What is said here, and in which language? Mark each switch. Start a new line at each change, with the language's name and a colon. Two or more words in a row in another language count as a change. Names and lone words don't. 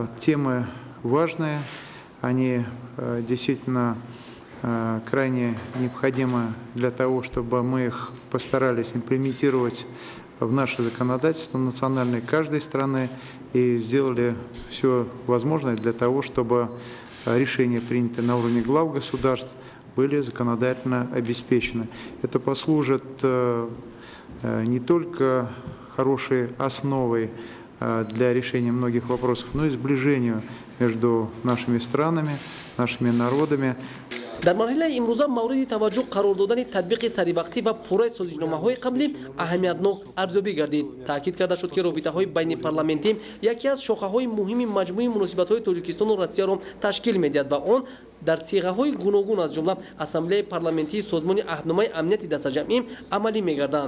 Russian: Темы важные, они действительно крайне необходимы для того, чтобы мы их постарались имплементировать в наше законодательство национальное каждой страны и сделали все возможное для того, чтобы решения, принятые на уровне глав государств, были законодательно обеспечены. Это послужит не только хорошей основой для решения многих вопросов, но и сближению между нашими странами, нашими народами.
Tajik: در مرحله امروزه مورد توجه قرار دادن تطبیق سریع‌وقتی و پوره سازش‌نامه‌های قبلی اهمیتناک ارزیابی گردید. تاکید کرده شد که رابطه‌های بین پارلمانی یکی از شاخه‌های مهم مجموعه مناسبت‌های تاجیکستان و روسیه را تشکیل می‌دهد و آن در صیغه‌های گوناگون از جمله اسامبله پارلمانی سازمان عهدنامه امنیت دسته‌جمعی عملی می‌گردند.